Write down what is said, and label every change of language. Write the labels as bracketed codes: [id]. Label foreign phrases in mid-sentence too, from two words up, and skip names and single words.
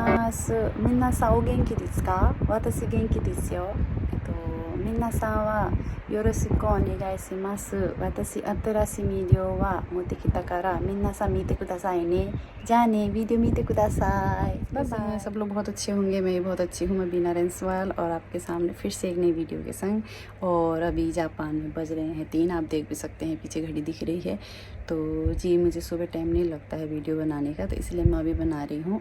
[ja] ます皆さんお元気ですか？私元気ですよ。皆さんはよろしくお願いします。私新しいビデオは持ってきたから皆さん見てくださいね。じゃあね、ビデオ見てください [en] bye bye. [hi] सब लोग बहुत अच्छे होंगे, मैं भी बहुत अच्छी हूँ। मैं बीना रेंसवाल और आपके सामने फिर से एक नई वीडियो के संग। और अभी जापान में बज रहे हैं 3, आप देख भी सकते हैं पीछे घड़ी दिख रही है। तो जी मुझे सुबह टाइम नहीं लगता है वीडियो बनाने का, तो इसलिए मैं अभी बना रही हूँ।